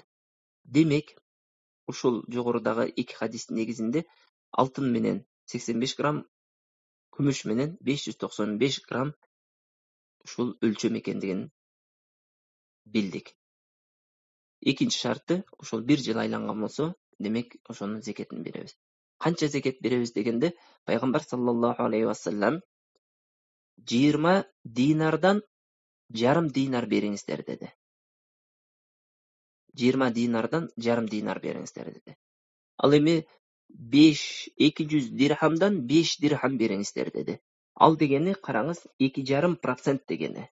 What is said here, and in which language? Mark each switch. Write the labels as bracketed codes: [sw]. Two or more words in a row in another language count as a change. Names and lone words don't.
[ky] Демек, ушул жогорудагы эки хадистин негизинде алтын менен 85 грамм, күмүш менен 595 грамм ушул өлчөм экендигин билдик. Экинчи шарты ошол 1 жыл айланган болсо, демек ошонун зекетин беребиз. Канча зекет беребиз дегенде, пайгамбар [ar] صلى الله عليه وسلم [ky] 20 динардан жарым динар бериңиздер деди. 20 динардан жарым динар бериңиздер деди. Ал эми 200 дирхамдан 5 дирхам бериңиздер деди. Ал дегени, караңыз, 2,5% дегени.